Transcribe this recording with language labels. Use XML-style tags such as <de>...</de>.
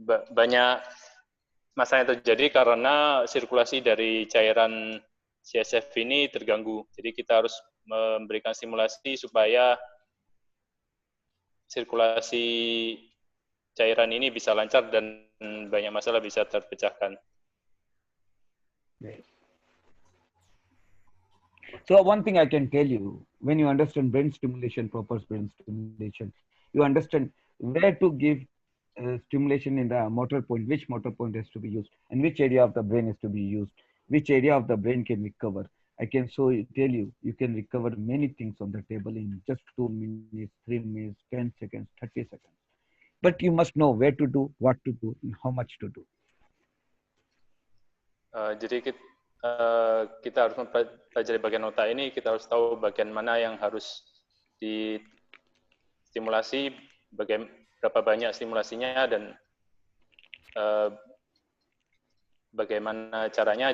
<id>Banyak masalah yang terjadi karena sirkulasi dari cairan CSF ini terganggu. Jadi kita harus memberikan stimulasi supaya sirkulasi cairan ini bisa lancar dan banyak masalah bisa terpecahkan.</id> <en>So one thing I can tell you, when you understand brain stimulation, proper brain stimulation, you understand where to give stimulation in the motor point, which motor point has to be used, and which area of the brain is to be used, which area of the brain can recover. I can tell you, you can recover many things on the table in just 2 minutes, 3 minutes, 10 seconds, 30 seconds. But you must know where to do, what to do, and how much to do.</en> <id>Jadi kita harus mempelajari bagian otak ini, kita harus tahu bagian mana yang harus distimulasi, berapa banyak stimulasinya, dan bagaimana caranya.</id>